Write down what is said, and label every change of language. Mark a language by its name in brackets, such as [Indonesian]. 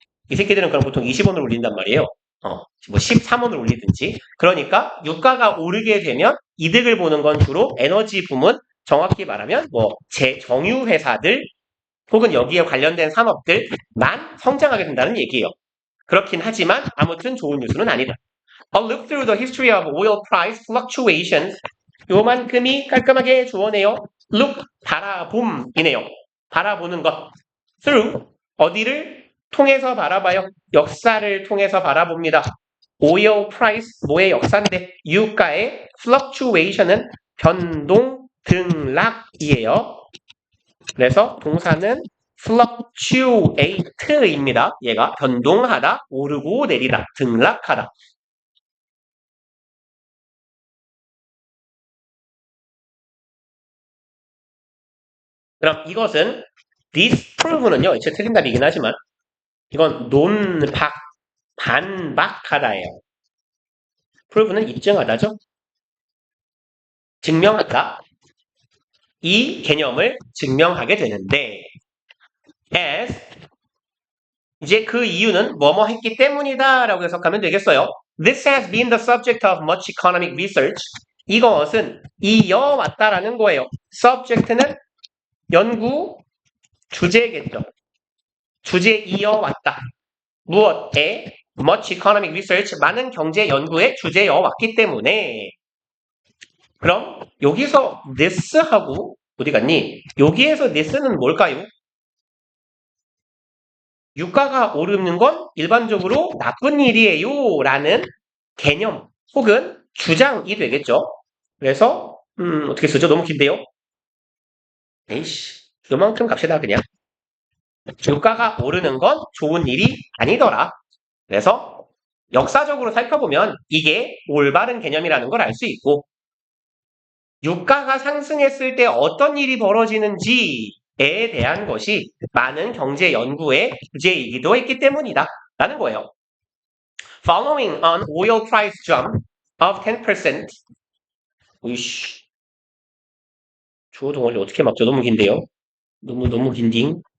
[Korean] 이 새끼들은 그럼 보통 20원을 올린단 말이에요. 뭐 13원을 올리든지. 그러니까 유가가 오르게 되면 이득을 보는 건 주로 에너지 부문, 정확히 말하면 정유회사들 혹은 여기에 관련된 산업들만 성장하게 된다는 얘기예요. 그렇긴 하지만 아무튼 좋은 뉴스는 아니다. [English] A look through the history of oil price fluctuations. [Korean] 요만큼이 깔끔하게 주어내요. look, 바라봄이네요. 바라보는 것. through, 어디를 통해서 바라봐요. 역사를 통해서 바라봅니다. [English] oil price, [Korean] 뭐의 역사인데 유가의 fluctuation은 변동, 등락이에요. 그래서 동사는 fluctuate입니다. 얘가 변동하다, 오르고 내리다, 등락하다. 그럼 이것은 disprove는요. 이제 틀린 답이긴 하지만 이건 논박, 반박하다예요. prove는 입증하다죠. 증명하다. 이 개념을 증명하게 되는데 as 이제 그 이유는 뭐뭐 했기 때문이다 라고 해석하면 되겠어요. [English] This has been the subject of much economic research. [Korean] 이것은 이어왔다라는 거예요. subject는 연구 주제겠죠. 주제 이어왔다. 무엇에? [English] much economic research, [Korean] 많은 경제 연구의 주제여왔기 때문에 그럼 여기서 this하고 어디 갔니? 여기에서 this는 뭘까요? 유가가 오르는 건 일반적으로 나쁜 일이에요 라는 개념 혹은 주장이 되겠죠. 그래서 어떻게 쓰죠? 너무 긴데요? 에이씨, 요만큼 갑시다 그냥. 유가가 오르는 건 좋은 일이 아니더라. 그래서 역사적으로 살펴보면 이게 올바른 개념이라는 걸 알 수 있고 유가가 상승했을 때 어떤 일이 벌어지는지에 대한 것이 많은 경제 연구의 주제이기도 했기 때문이다 라는 거예요. [English] Following an oil price jump of 10%. [Korean] 으이씨. 주어 동원리 어떻게 막죠? 너무 긴데요? 너무 긴딩.